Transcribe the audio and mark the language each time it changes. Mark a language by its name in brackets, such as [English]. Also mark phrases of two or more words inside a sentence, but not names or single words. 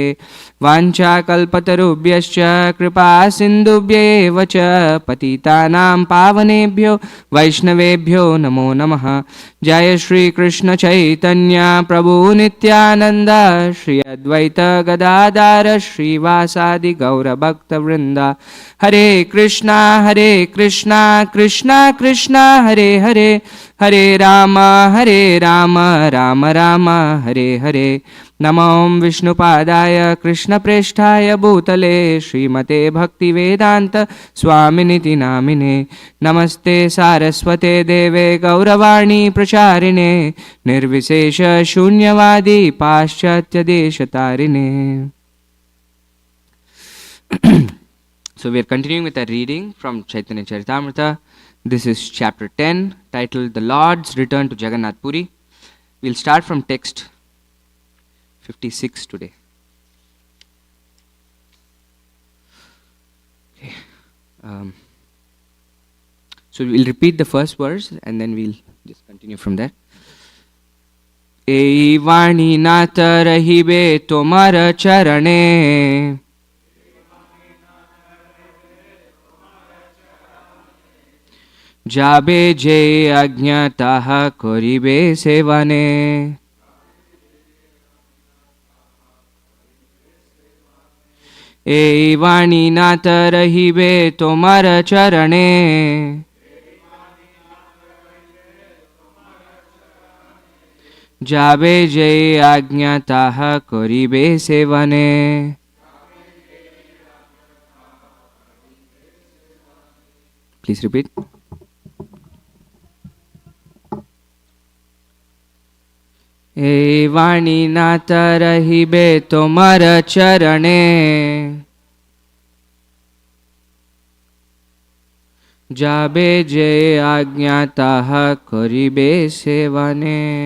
[Sanskrit] वाञ्छाकल्पतरुभ्यश्च कृपा सिन्धुभ्येव च पतितानां पावनेभ्यो वैष्णवेभ्यो नमो नमः. जय श्री कृष्ण चैतन्य प्रभु नित्यानंद श्री अद्वैत गदाधर श्रीवासादि गौर भक्त वृंदा. हरे कृष्णा कृष्णा कृष्णा हरे हरे हरे राम राम राम हरे हरे. नमो विष्णुपादाय कृष्णप्रेष्ठाय भूतले श्रीमते भक्तिवेदांत स्वामिनिति नामिने. नमस्ते सारस्वते देवे गौरवाणी प्रचारिणे निर्विशेष शून्यवादी पाश्चात्य देशतारिणे. [English] So we are continuing with our reading from Chaitanya Charitamrita. This is chapter 10 titled The Lord's Return to Jagannath Puri. We'll start from text 56 today. Okay. So we'll repeat the first verse and then we'll just continue from there. [Bangla] এ বাণী নাথ রহিবে তোমার চরণে যাবে যে অজ্ঞাতাঃ করিবে সেবনে. এ বাণী নাথ রহিবে তোমার চরণে যাবে যে অজ্ঞাতাঃ করিবে সেবনে. [English] Please repeat. [Bangla] এ বাণী নাথ রহিবে তোমার চরণে যাবে যে অজ্ঞাতাঃ করিবে সেবনে.